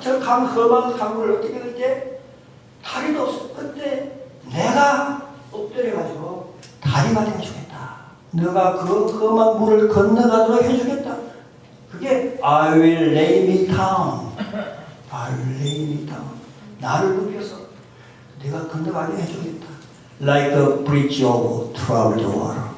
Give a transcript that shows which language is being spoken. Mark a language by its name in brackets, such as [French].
[Korean] 저 험한 강물을 어떻게 건널때 다리도 없어. 그때 내가 엎드려가지고 다리가 되어주겠다. 너가 그 험한 물을 건너가도록 해주겠다. 그게 [English] I will lay me down. I will lay me down. [Korean] 나를 눕혀서 내가 건너가게 해주겠다. [English] Like a bridge over troubled water.